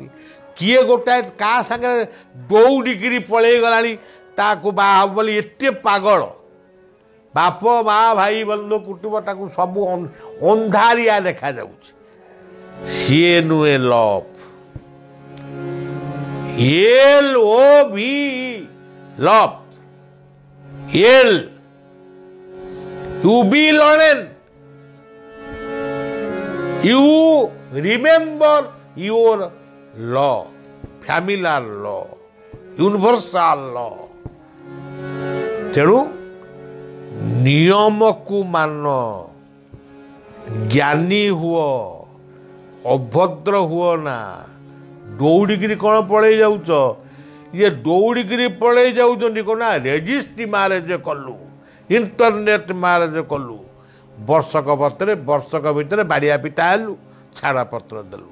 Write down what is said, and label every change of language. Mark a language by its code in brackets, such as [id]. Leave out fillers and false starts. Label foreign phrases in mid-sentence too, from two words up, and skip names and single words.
[or] କିଏ ଗୋଟାଏ କାହା ସାଙ୍ଗରେ ଦୌଡ଼ିକିରି ପଳେଇ ଗଲାଣି ତାକୁ ବାହା ହେବ ବୋଲି, ଏତେ ପାଗଳ। ବାପ ମା ଭାଇ ବନ୍ଧୁ କୁଟୁମ୍ବ ତାକୁ ସବୁ ଅନ୍ଧାରିଆ ଦେଖାଯାଉଛି। ସିଏ ନୁହେଁ ଲଭ୍। LOV ଲଭ୍। [en] You be learned. You remember your law, familiar law, universal law. [or] ତେଣୁ ନିୟମକୁ ମାନ, ଜ୍ଞାନୀ ହୁଅ, ଅଭଦ୍ର ହୁଅ ନା। ଦୌଡ଼ିକିରି କ'ଣ ପଳେଇ ଯାଉଛ? ଇଏ ଦୌଡ଼ିକିରି ପଳେଇ ଯାଉଛନ୍ତି କ'ଣ ନା, [en] registry marriage [or] କଲୁ, [en] internet marriage [or] କଲୁ, ବର୍ଷକ ଭିତରେ ବାଡ଼ିଆ ପିଟା ହେଲୁ, ଛାଡ଼ପତ୍ର ଦେଲୁ।